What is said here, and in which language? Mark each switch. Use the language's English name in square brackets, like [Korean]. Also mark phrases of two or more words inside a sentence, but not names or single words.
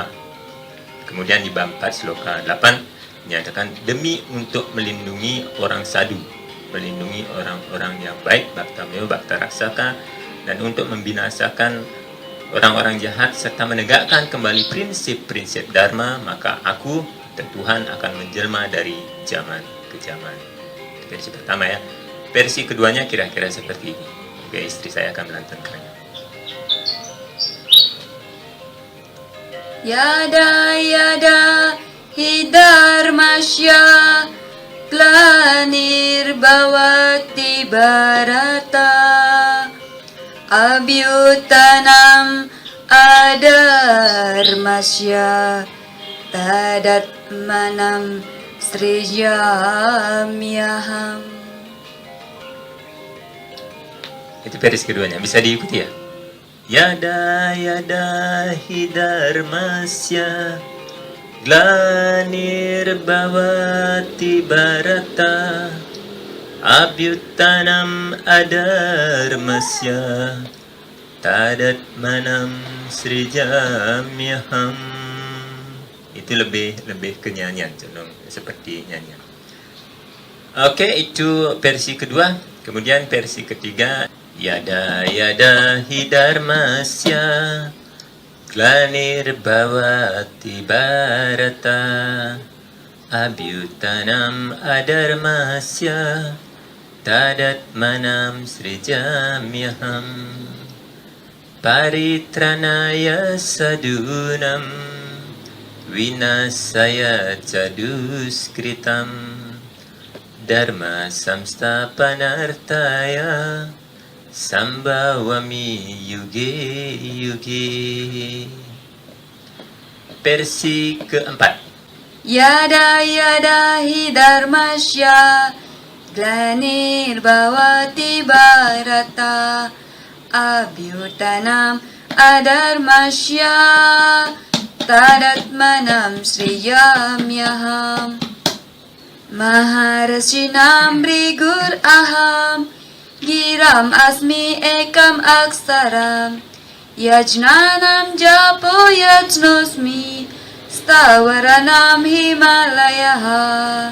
[Indonesian] Kemudian di bab 4 sloka 8 dinyatakan demi untuk melindungi orang sadhu, melindungi orang-orang yang baik, [Sanskrit] bhaktamyo bhakta raksaka, [Indonesian] dan untuk membinasakan orang-orang jahat serta menegakkan kembali prinsip-prinsip dharma, maka aku dan Tuhan akan menjelma dari zaman ke zaman. Itu versi pertama ya. Versi keduanya kira-kira seperti ini. Oke, istri saya akan melantunkannya. [Sanskrit] Yada yada hi dharmasya glanirbhavati bharata abhyutanam adharmasya tadatmanam srijamyaham. [Indonesian] Itu versi keduanya, bisa diikuti ya. [Sanskrit] Yada yada hi dharmasya glanirbhavati bharata abhyutanam adharmasya tadatmanam srijamyaham. [Indonesian] Itu lebih ke nyanyian, condong seperti nyanyian. Oke, itu versi kedua. Kemudian versi ketiga, [Sanskrit] yada yada hi dharmasya glanirbhavati bharata abhyutanam adharmasya tadatmanam srijamyaham paritranaya sadunam vinasaya caduskritam dharma samstapanartaya sambawami yuge yuge. [Indonesian] Versi keempat, [Sanskrit] Yada yada hi dharmasya glanirbhavati bharata abhyutanam adharmasya tadatmanam sriyamyaham maharashinam brigur aham giram asmi ekam aksaram yajnanam japo yajnosmi stavaranam himalaya.